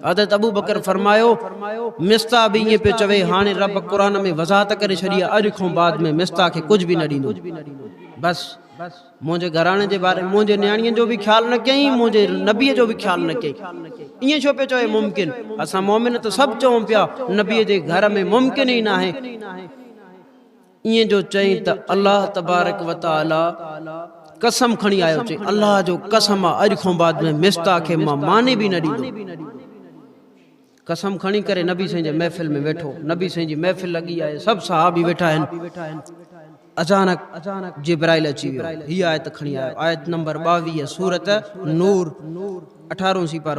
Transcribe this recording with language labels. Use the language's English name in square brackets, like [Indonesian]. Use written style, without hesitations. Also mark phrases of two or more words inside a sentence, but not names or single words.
[Sindhi] हज़रत अबू बकर फरमायो, मिस्ता बि ईअं पियो चवे हाणे रब क़ुरान में वज़ाहत करे छॾी आहे, अॼु खां बाद में मिस्ता खे कुझु बि न ॾींदो। बसि मुंहिंजे घराणे जे बारे में मुंहिंजे न्याणीअ जो बि ख्यालु न कयईं, मुंहिंजे नबीअ जो बि ख्यालु न कयईं। ईअं छो पियो चवे मुमकिन? असां मोमिन त सभु चऊं पिया नबीअ जे घर में मुमकिन ई न आहे। ईअं जो चई त [Arabic] الله تبارك وتعالى [Sindhi] कसम खणी आयो, चई अल्लाह जो कसम आहे अॼु खां बाद में मिस्ता खे मां माने बि न ॾींदो। कसम खणी करे नबी साईं जे महफ़िल में वेठो, नबी साईं जी महफ़िल लॻी आहे, सभु सहाबी वेठा आहिनि। अचानक जिब्राइल अची वियो, हीअ आयत खणी आयो, आयत नंबर 22 सूरत नूर 18 सिपारो।